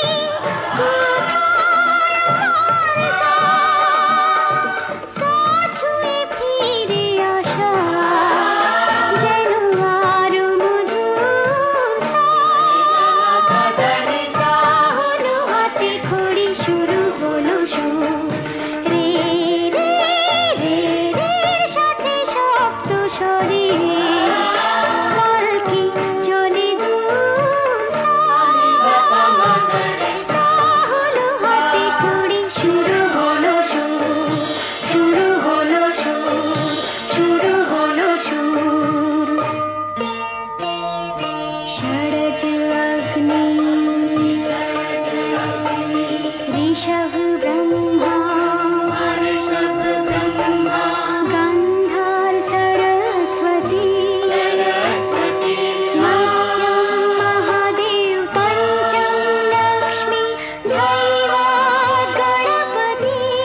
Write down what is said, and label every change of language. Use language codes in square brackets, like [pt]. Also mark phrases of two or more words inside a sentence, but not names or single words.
[bn] ছুঁয়ে ফিরে আসা যেন আরো মধুর হলো হাতে খড়ি শুরু হলো সুর রে রে রে রের সাথে শব্দ স্বরে পালকি চলে দূর হলো হাতে খড়ি শুরু হলো সুর শুরু হলো সুর শুরু হলো সুর [sa] षडज अग्नि ऋषभ ब्रह्मा गन्धर्व सरस्वती मध्यम महादेव पंचम लक्ष्मी दैवात् गणपति